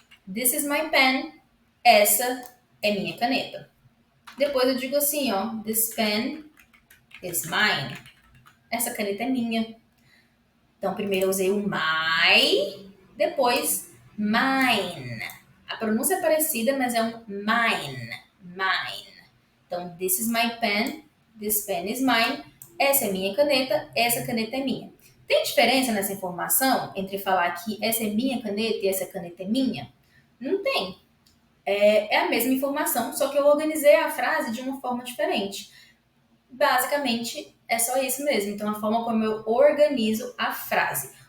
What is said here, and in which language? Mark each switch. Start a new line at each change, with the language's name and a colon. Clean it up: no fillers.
English: This is my pen.
Portuguese: Essa é minha caneta. Depois eu digo assim, ó,
English: this pen is mine.
Portuguese: Essa caneta é minha. Então, primeiro eu usei o my, depois mine. A pronúncia é parecida, mas é um mine.
English: Mine. Então, this is my pen, this pen is mine.
Portuguese: Essa é minha caneta, essa caneta é minha. Tem diferença nessa informação entre falar que essa é minha caneta e essa caneta é minha? Não tem. É a mesma informação, só que eu organizei a frase de uma forma diferente. Basicamente, é só isso mesmo. Então, a forma como eu organizo a frase.